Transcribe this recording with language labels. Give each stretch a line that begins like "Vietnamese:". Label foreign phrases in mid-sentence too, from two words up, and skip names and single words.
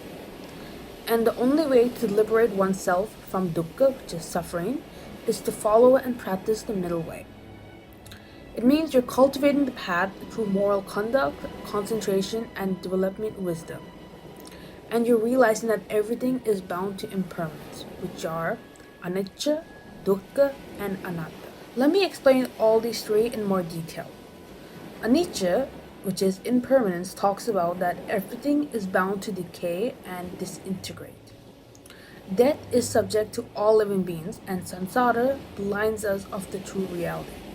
English: And the only way to liberate oneself from dukkha, which is suffering, is to follow and practice the middle way. It means you're cultivating the path through moral conduct, concentration, and development wisdom. And you're realizing that everything is bound to impermanence, which are
Pali: anicca, dukkha,
English: and anatta. Let me explain all these three in more detail. Anicca, which is impermanence, talks about that everything is bound to decay and disintegrate. Death is subject to all living beings, and samsara blinds us of the true reality.